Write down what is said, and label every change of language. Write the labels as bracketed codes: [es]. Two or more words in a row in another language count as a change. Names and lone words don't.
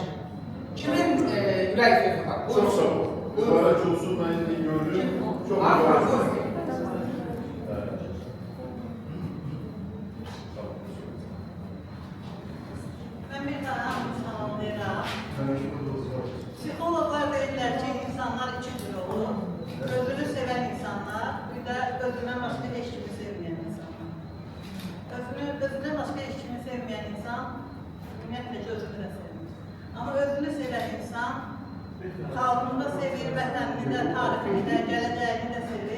[az] Kimin ürək sözü var? [tr] Çok sağ olun. Mübarek olsun, ben iyi gördüm. Çok mübarek olsun. Ben bir daha tamamlayacağım. [az] Psikologlar deyirlər ki, insanlar iki cür olur. Özünü sevən insanlar, bir də özündən başqa heç kimi sevməyən insanlar. Özündən başqa heç kimi sevməyən insan, ümumiyyətlə ki, özünü də sevmir. Amma özünü sevən insan, xalqını da sevir, vətənini də, tarixini də, gələcəyini də sevir.